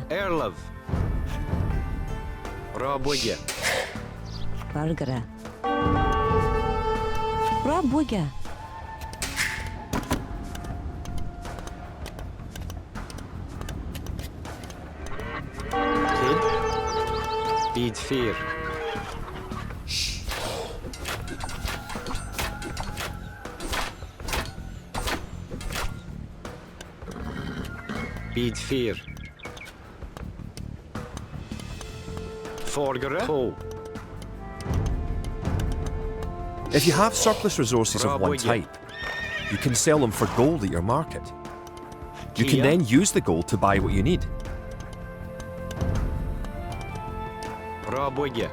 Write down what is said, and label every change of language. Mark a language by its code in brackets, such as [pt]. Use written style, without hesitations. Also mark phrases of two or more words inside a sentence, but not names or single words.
[en] Erlov. Rabwiga. Vargara. Rabwiga. Kid. Bid 4. Bid 4. Forgere. To. If you have surplus resources of one Rabuja. type, you can sell them for gold at your market. You can Kia. then use the gold to buy what you need. Rabwiga.